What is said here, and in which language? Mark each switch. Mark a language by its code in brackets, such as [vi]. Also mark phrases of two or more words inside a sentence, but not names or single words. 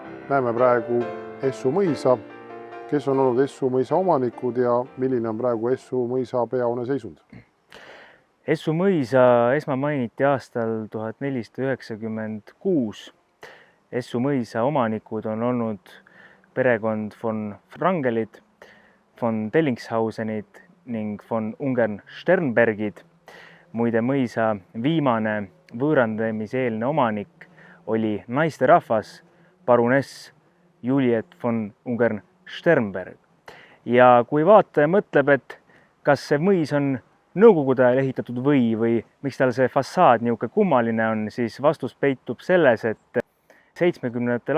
[et] näeme praegu Essu mõisa, kes on olnud Essu mõisa omanikud ja milline on praegu Essu mõisa peahoone seisund? Essu mõisa esmamainiti aastal 1496. Essu mõisa omanikud on olnud perekond von Wrangelid, von Dellingshausenid ning von Ungern-Sternbergid. Muide, mõisa viimane võõrandamiseelne omanik oli naisterahvas paruness Juliet von Ungern-Sternberg. Ja kui vaataja mõtleb, et kas see mõis on nõukogude ajal ehitatud või miks tal see fassaad niisugune kummaline on, siis vastus peitub selles, et 70.